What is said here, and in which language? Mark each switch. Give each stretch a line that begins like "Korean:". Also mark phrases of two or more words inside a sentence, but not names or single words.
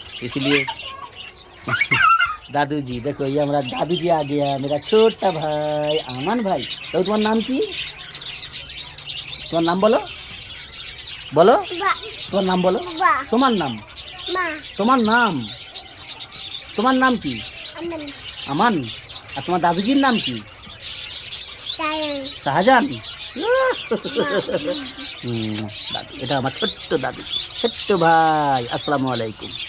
Urdu: اس لیے دادو جی دیکھو، یہ ہمارا دادو جی آ گیا، میرا چھوٹا بھائی آمن بھائی. تو تمہارا نام کی؟ تمہارا نام بولو بولو، تمہارا نام بولو. تمہارا نام، تمہارا نام، تمہارا نام کی؟ امن. اور تمہارا دادو جی نام کی؟
Bangla: শাহজাহান. দাদু, এটা আমার ছোট্ট দাদু, ছোট্ট ভাই. আসসালামু আলাইকুম.